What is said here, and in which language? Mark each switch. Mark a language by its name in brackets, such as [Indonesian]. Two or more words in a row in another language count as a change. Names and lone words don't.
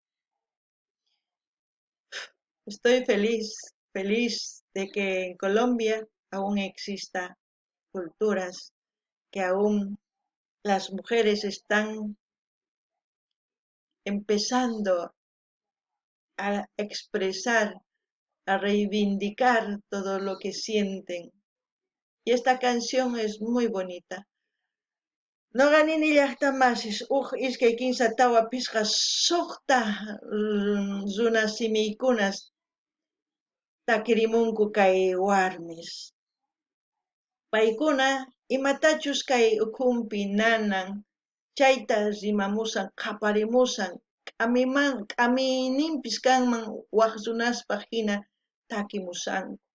[Spanish] Estoy feliz de que en Colombia aún exista culturas, que aún las mujeres están empezando a expresar, a reivindicar todo lo que sienten. Y esta canción es muy bonita. [Quechua] No ganini llaqtamasis iskay kinsa tawa pisqa suqta runa simiykunas takirimunku kay warmis. Paykuna imatachus kay ukhunpi nanan chayta rimamusan qhaparimusan k'amininpis kanman waq runaspaq hina takimusanku.